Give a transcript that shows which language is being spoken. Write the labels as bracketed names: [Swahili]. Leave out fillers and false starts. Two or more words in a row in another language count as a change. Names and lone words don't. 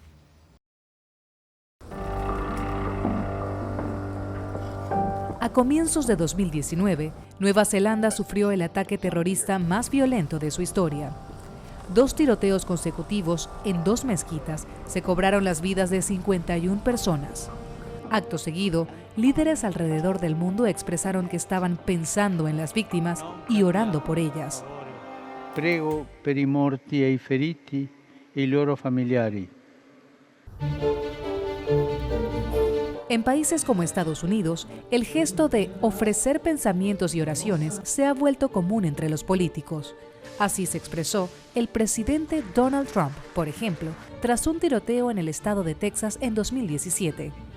[Spanish] A comienzos de 2019, Nueva Zelanda sufrió el ataque terrorista más violento de su historia. 2 tiroteos consecutivos en 2 mezquitas se cobraron las vidas de 51 personas. Acto seguido, líderes alrededor del mundo expresaron que estaban pensando en las víctimas y orando por ellas. [Italian] Prego per i morti e i feriti e i loro familiari. [Spanish] En países como Estados Unidos, el gesto de ofrecer pensamientos y oraciones se ha vuelto común entre los políticos. Así se expresó el presidente Donald Trump, por ejemplo, tras un tiroteo en el estado de Texas en 2017.